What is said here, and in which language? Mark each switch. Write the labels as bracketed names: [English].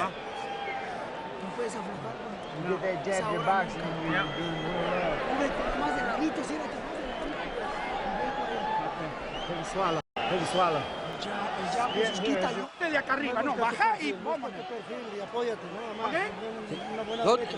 [Spanish] No puedes afrontar, güey. [English] You get that jab, your boxing, and you're doing real well. [Spanish] Cúbrete más de ladito, siéntate. [English] Take a swallow. Take a swallow. [Spanish] El jab, pues, quita. De acá arriba, no, baja y vámonos.